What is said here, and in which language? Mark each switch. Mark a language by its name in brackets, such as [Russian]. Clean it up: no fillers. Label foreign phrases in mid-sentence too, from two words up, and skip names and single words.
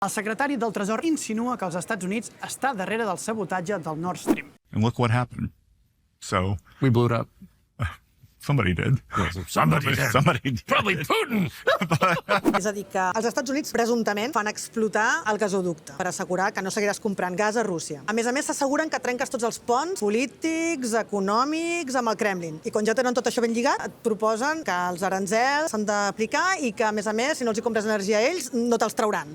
[Catalan] El secretari del Tresor insinua que els Estats Units està darrere del sabotatge del Nord Stream. [English] And look what happened. So We blew it up. somebody did. Somebody did. Somebody did. Probably Putin. [Catalan] És a dir, que els Estats Units presumptament fan explotar el gasoducte per assegurar que no seguiràs comprant gas a Rússia. A més, s'asseguren que trenques tots els ponts polítics, econòmics, amb el Kremlin. I quan ja tenen tot això ben lligat, et proposen que els aranzels s'han d'aplicar i que, a més, si no els hi compres energia a ells, no te'ls trauran.